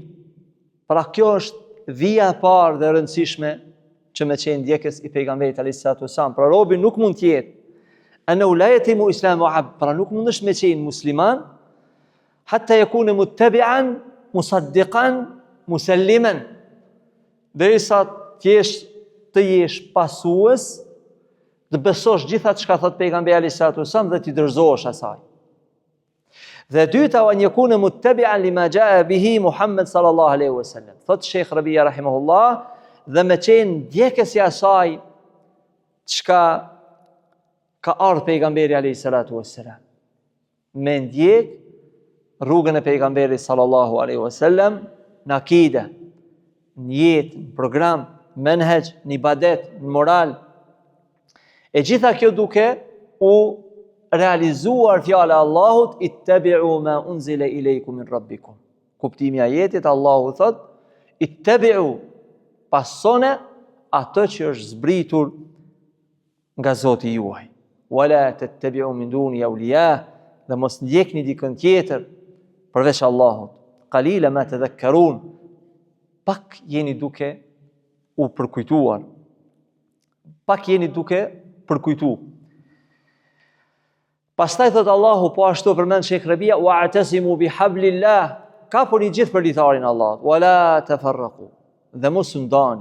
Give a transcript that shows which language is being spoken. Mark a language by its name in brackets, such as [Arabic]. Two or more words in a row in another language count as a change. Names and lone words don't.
[Albanian] Pra kjo është vija e parë dhe rëndësishme që me qenë ndjekës i pejgamberit [Arabic] عليه الصلاة والسلام. [Albanian] Pra robi nuk mund të jetë [Arabic] أنه لا يتم إسلام عبد, [Albanian] pra nuk mundesh me qenë musliman [Arabic] حتى يكون متبعا مصدقا مسلما, [Albanian] derisa të jesh pasues, të besosh gjithë atë çka thot pejgamberi [Arabic] عليه الصلاة والسلام [Albanian] dhe të dorëzohesh asaj. Dhe dyta, [Arabic] أن يكون متبعا لما جاء به محمد صلى الله عليه وسلم. [Albanian] Thot Sheikh Rabia rahimahullah, dhe me qenë ndjekës i asaj çka ka ardhur pejgamberi [Arabic] عليه الصلاة والسلام. [Albanian] Me ndjek rrugën e pejgamberit [Arabic] صلى الله عليه وسلم [Albanian] në akide, në jetë, në program, menhaj, në ibadet, në moral. E gjitha kjo duke u realizuar fjala e Allahut: [Arabic] اتبعوا ما أنزل إليكم من ربكم. [Albanian] Kuptimi i ajetit, Allahu thot: ittabi'u, pasone atë që është zbritur nga Zoti juaj. [Arabic] ولا تتبعوا من دون أولياء, [Albanian] dhe mos ndjekni dikën tjetër përveç Allahut. [Arabic] قليلا ما تذكرون, [Albanian] pak jeni duke u përkujtuar. Pak jeni duke përkujtuar. Pastaj thot Allahu, po ashtu përmend Sheikh Rabia: [Arabic] واعتصموا بحبل الله, [Albanian] kapuni gjithë për litarin e Allahut, [Arabic] ولا تفرقوا, [Albanian] dhe mos u ndani.